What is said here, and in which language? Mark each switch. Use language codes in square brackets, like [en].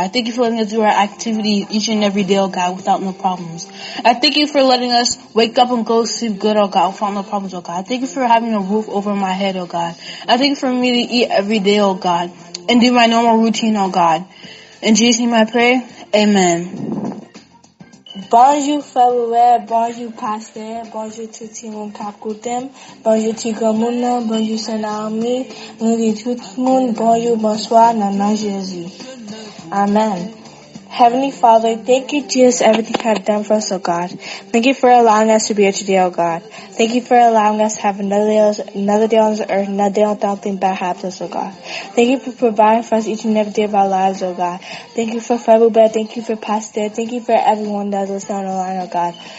[en] I thank you for letting us do our activities each and every day, oh God, without no problems. I thank you for letting us wake up and go to sleep good, oh God, without no problems, oh God. I thank you for having a roof over my head, oh God. I thank you for me to eat every day, oh God, and do my normal routine, oh God. In Jesus' name I pray, amen. [fr] Bonjour frère, bonjour pasteur, bonjour tout le monde qui écoute, bonjour tout le monde, bonjour Saint-Armé, nous dit tout le monde, bonjour, bonsoir, dans Jésus. Amen. [en] Heavenly Father, thank you, Jesus, everything you have done for us, oh God. Thank you for allowing us to be here today, oh God. Thank you for allowing us to have another day on this earth, another day without anything bad happens, oh God. Thank you for providing for us each and every day of our lives, oh God. Thank you for February, thank you for Pastor, thank you for everyone that's listening on the line, oh God.